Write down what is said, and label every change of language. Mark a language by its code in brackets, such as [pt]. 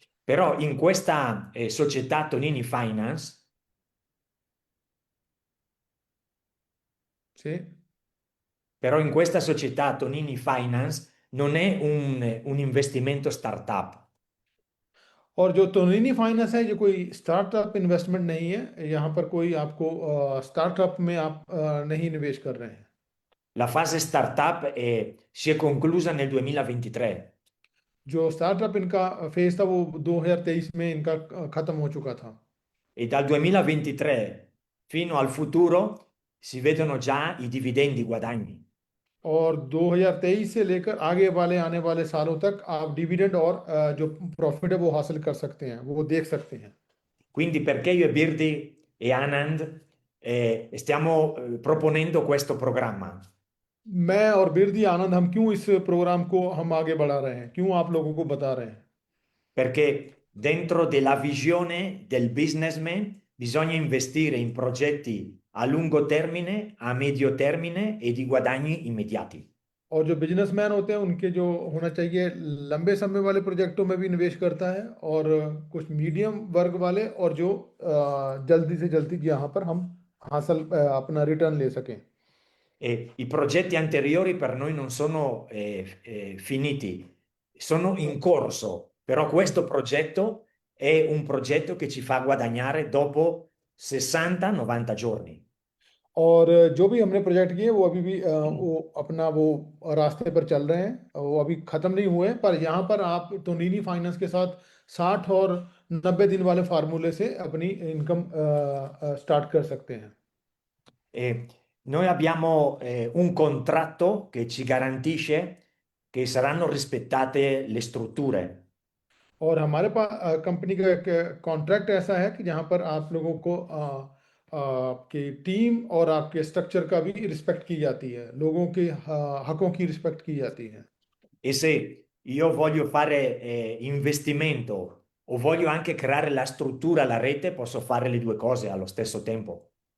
[it] Però in questa società Tonini Finance, sì. però in questa società Tonini Finance non è un investimento startup. [hi] और जो तोनिनी finance है ये कोई startup investment नहीं है, यहाँ पर कोई आपको स्टार्टअप में आप नहीं निवेश कर रहे हैं। [it] La fase startup si è conclusa nel 2023 [hi] जो स्टार्टअप इनका फेज था वो 2023 में इनका खत्म हो चुका था। [it] e dal 2023 fino al futuro si vedono già i dividendi, i guadagni. [hi] और 2023 से लेकर आगे वाले आने वाले सालों तक आप डिविडेंड और जो प्रॉफिट है वो हासिल कर सकते हैं, वो देख सकते हैं। [it] Quindi perché io e Birdi e Anand stiamo proponendo questo programma? [hi] मैं और बिरदी आनंद हम क्यों इस प्रोग्राम को हम आगे बढ़ा रहे हैं, क्यों आप लोगों को बता रहे हैं? [it] Perché dentro della visione del businessman bisogna investire in progetti a lungo termine, a medio termine e di guadagni immediati. [hi] और जो बिजनेसमैन होते हैं उनके जो होना चाहिए लंबे समय वाले प्रोजेक्टों में भी निवेश करता है, और कुछ मीडियम वर्ग वाले, और जो जल्दी से जल्दी यहाँ पर हम हासिल अपना रिटर्न ले सकें। [it] E i progetti anteriori per noi non sono finiti, sono in corso, però questo progetto è un progetto che ci fa guadagnare dopo 60-90 giorni. [hi] और जो भी हमने प्रोजेक्ट किए वो अभी भी वो अपना वो रास्ते पर चल रहे हैं, वो अभी ख़त्म नहीं हुए, पर यहाँ पर आप तोनिनी फाइनेंस के साथ 60 और 90 दिन वाले फार्मूले से अपनी इनकम स्टार्ट कर सकते हैं। [it] E noi abbiamo un contratto che ci garantisce che saranno rispettate le strutture. [hi] और हमारे पास कंपनी का एक कॉन्ट्रैक्ट ऐसा है कि जहाँ पर आप लोगों को आपकी टीम और आपके स्ट्रक्चर का भी रिस्पेक्ट की जाती है, लोगों के हकों की रिस्पेक्ट की जाती है। [it] E se io voglio fare investimento o voglio anche creare la struttura, la rete, posso fare le due cose allo stesso tempo.